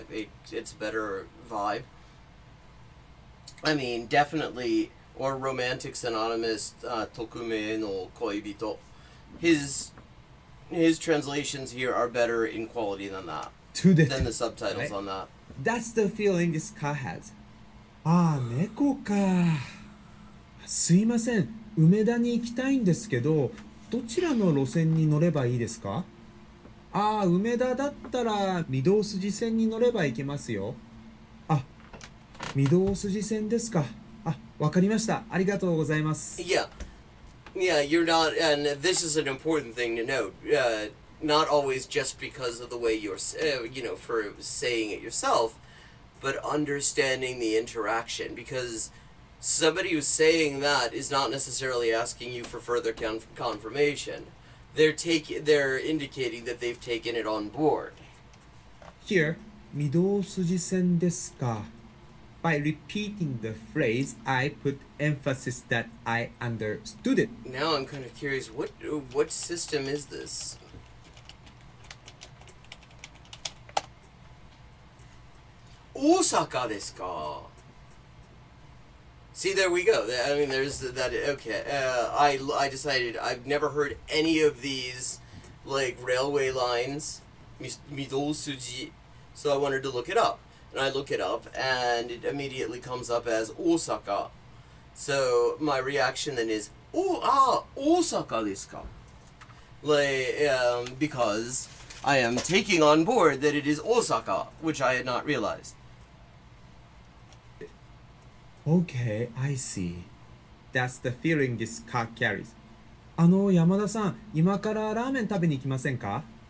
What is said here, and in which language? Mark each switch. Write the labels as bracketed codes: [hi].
[en] It's a better vibe. I mean, definitely, or Romantics Anonymous, Tokume no Koibito. His translations here are better in quality than that, than the subtitles right? on that. That's the feeling this car has. [ja] ああ、猫か。すいません、梅田に行きたいんですけど、どちらの路線に乗ればいいですか？ああ、梅田だったら御堂筋線に乗れば行けますよ。あ、御堂筋線ですか。あ、わかりました。ありがとうございます。 [en] Yeah, you're not, and this is an important thing to note. Not always just because of the way you're, for saying it yourself, but understanding the interaction, because somebody who's saying that is not necessarily asking you for further confirmation. They're indicating that they've taken it on board. [ja] Here, 御堂筋線ですか。 [en] By repeating the phrase, I put emphasis that I understood it. Now I'm kind of curious, what system is this? [ja] Osaka desu ka? [en] See, there we go. I mean, there's that. Okay, I decided I've never heard any of these, like, railway lines, Midousuji, so I wanted to look it up. And I look it up, and it immediately comes up as Osaka. So my reaction then is, [ja] Osaka desu ka? [en] Like, because I am taking on board that it is Osaka, which I had not realized. Okay, I see. That's the feeling this car carries. [ja] 山田さん、今からラーメン食べに行きませんか？